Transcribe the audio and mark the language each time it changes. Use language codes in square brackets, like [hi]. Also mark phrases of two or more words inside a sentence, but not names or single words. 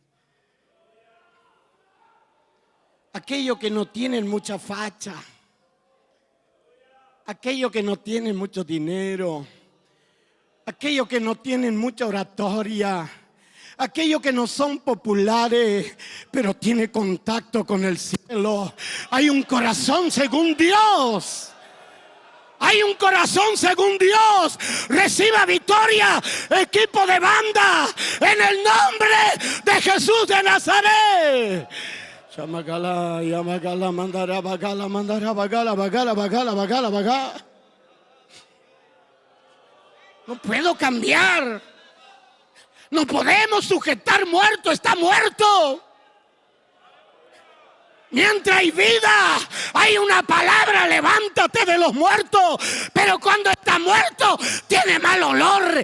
[es] Aquellos que no tienen mucha facha, aquellos que no tienen mucho dinero, aquellos que no tienen mucha oratoria, aquellos que no son populares, pero tienen contacto con el cielo. Hay un corazón según Dios. Hay un corazón según Dios. Reciba victoria, equipo de banda, en el nombre de Jesús de Nazaret. Yamagala, yamagala, mandara, bagala, mandara, bagala, bagala, bagala, bagala, bagala. No puedo cambiar. No podemos sujetar muerto, está muerto. Mientras hay vida, hay una palabra: levántate de los muertos. Pero cuando está muerto, tiene mal olor.